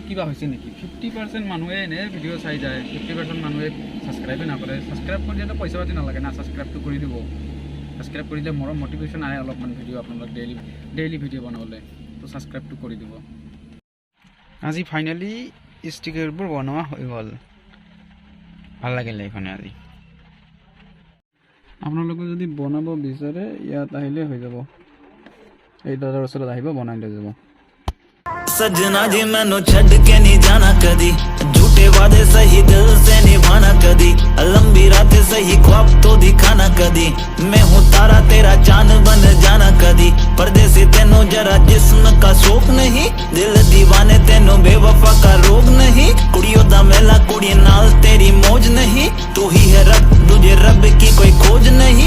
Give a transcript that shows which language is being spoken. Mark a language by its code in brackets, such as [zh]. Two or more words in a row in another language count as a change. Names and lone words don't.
[as] কিবা হৈছে নেকি 50% মানুহে এনে ভিডিঅ' চাই যায় 50% মানুহে সাবস্ক্রাইব নকৰে সাবস্ক্রাইব কৰি দিলে পইচা পাতি নালাগে না সাবস্ক্রাইবটো কৰি দিব সাবস্ক্রাইব কৰি দিলে মোৰ মোটিভেশ্যন আহে অলপমান ভিডিঅ' আপোনালোক ডেইলি ভিডিঅ' বনাবলৈ তো সাবস্ক্রাইবটো কৰি দিব আজি ফাইনালি ষ্টিকাৰবোৰ বনোৱা হৈ গ'ল ভাল লাগিলে এইখনে আজি আপোনালোকে যদি বনাব বিচাৰে ইয়াত আহিলে হৈ যাব এই দাদাৰ ওচৰত আহিব বনাই লৈ যাব [pa] ਸਜਨਾ ਜੀ ਮੈਨੂੰ ਛੱਡ ਕੇ ਨਹੀਂ ਜਾਣਾ ਕਦੀ ਝੂਠੇ ਵਾਦੇ ਸਹੀ ਦਿਲ ਸੇ ਨਹੀਂ [hi] घुमाना कदी, लंबी रात सही ख्वाब तो दिखाना कदी, मैं हूँ तारा तेरा चांद बन जाना कदी, परदेसी तेनों जरा जिस्म का शौक नहीं, दिल दीवाने तेनों बेवफा का रोग नहीं, [pa] ਕੁੜੀਆਂ ਦਾ ਮੇਲਾ ਕੁੜੀ ਨਾਲ ਤੇਰੀ ਮੌਜ ਨਹੀਂ, [hi] तू ही है रब तुझे रब की कोई खोज नहीं।